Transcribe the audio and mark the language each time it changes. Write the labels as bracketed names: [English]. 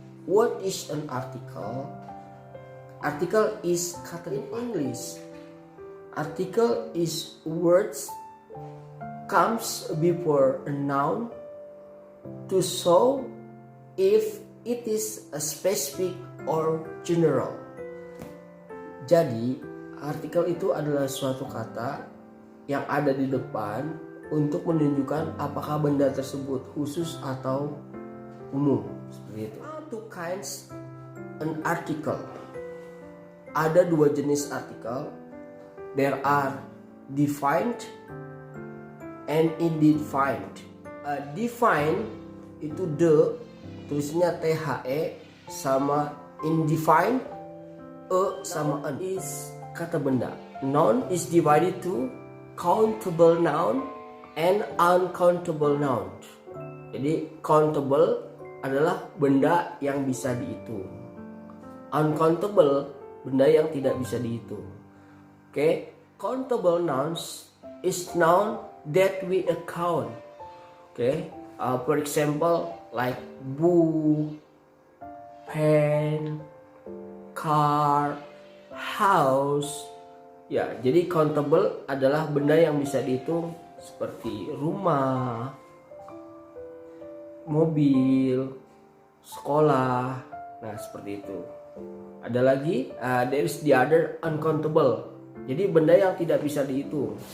[English] What is an article? Article is kata in English. Article is words comes before a noun to show if it is a specific or general. [Indonesian] Jadi, artikel itu adalah suatu kata yang ada di depan untuk menunjukkan apakah benda tersebut khusus atau umum, seperti itu. [English] Two kinds an article. [Indonesian] Ada dua jenis artikel. [English] There are defined and indefined. [Indonesian] Defined itu tulisnya THE, sama indefined sama an is kata benda. [English] Noun is divided to countable noun and uncountable noun. [Indonesian] Jadi countable adalah benda yang bisa dihitung. Uncountable benda yang tidak bisa dihitung. [English] Okay? Countable nouns is noun that we account. Okay? For example, like book, pen, car, house. [Indonesian] Ya, jadi countable adalah benda yang bisa dihitung seperti rumah, mobil, sekolah. Nah, seperti itu. Ada lagi, [English] there is the other uncountable. [Indonesian] Jadi benda yang tidak bisa dihitung.